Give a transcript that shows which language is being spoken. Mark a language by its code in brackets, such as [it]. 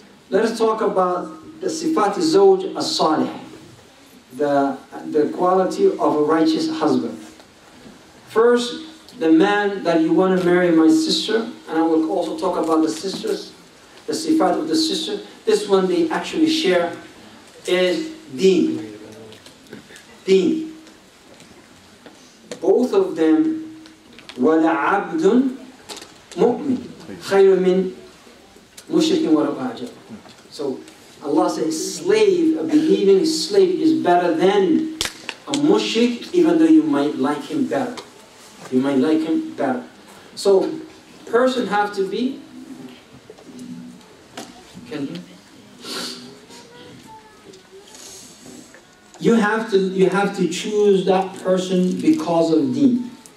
[en] Let us talk about the sifat zawj as-salih, the quality of a righteous husband. First, the man that you want to marry my sister, and I will also talk about the sisters, the sifat of the sister. This one they actually share is deen. Deen. Both of them, [ar] وَلَا عَبْدٌ مُؤْمِنٌ خَيْرٌ مِنْ مُشْرِكٍ وَلَوْ أَعْجَبَ. [en] So Allah says, slave, a believing slave is better than a mushrik, even though you might like him better. You might like him better. So, person have to be, you have to choose that person because of deen.